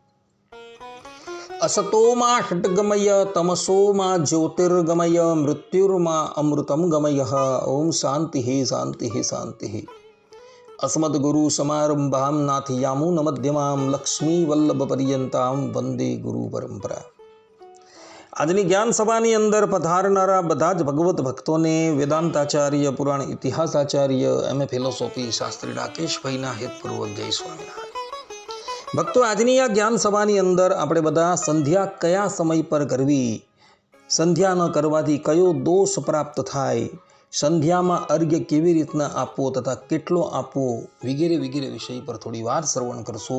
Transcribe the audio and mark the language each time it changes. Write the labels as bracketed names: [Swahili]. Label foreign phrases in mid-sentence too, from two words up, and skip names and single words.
[Sanskrit] असतो मा षट्गमय तमसो मा ज्योतिर्गमय मृत्युर्मा अमृतं गमयः। ओम शांति शांति शांति। अस्मद्गुरुसमारम्भां नाथयामुनमध्यमां लक्ष्मीवल्लभपर्यन्तां वंदे गुरुपरंपरा। [Gujarati] આજની જ્ઞાન સભાની અંદર પધારનારા બધા જ ભગવત ભક્તોને વેદાંતાચાર્ય, પુરાણ ઇતિહાસાચાર્ય, [English] MA philosophy [Gujarati] શાસ્ત્રી રાકેશભાઈના હેતપૂર્વક જય સ્વામિનારાયણ। ભક્તો, આજની આ જ્ઞાન સભાની અંદર આપણે બધા સંધ્યા કયા સમય પર કરવી, સંધ્યા ન કરવાથી કયો દોષ પ્રાપ્ત થાય, સંધ્યામાં અર્ઘ્ય કેવી રીતના આપવો તથા કેટલો આપવો વગેરે વગેરે વિષય પર થોડી વાર શ્રવણ કરશો।